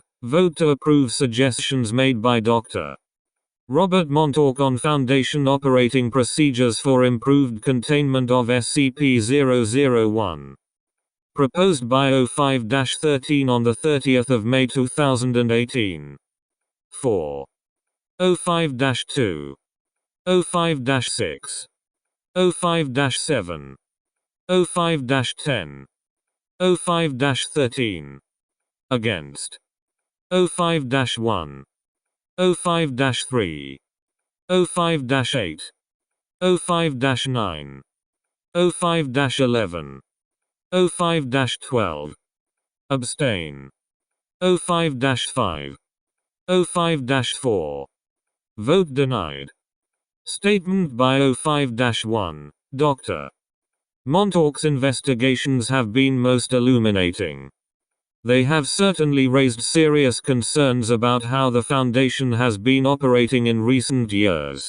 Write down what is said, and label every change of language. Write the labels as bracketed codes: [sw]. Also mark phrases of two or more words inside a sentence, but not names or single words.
[en] Vote to approve suggestions made by Dr. Robert Montauk on Foundation operating procedures for improved containment of SCP-001. Proposed by O5-13 on the 30th of May 2018. 4. O5-2. O5-6. O5-7. O5-10. O5-13. Against. O5-1. O5-3. O5-8. O5-9. O5-11. O5-12. Abstain. O5-5. O5-4. Vote denied. Statement by O5-1. Dr. Montauk's investigations have been most illuminating. They have certainly raised serious concerns about how the Foundation has been operating in recent years.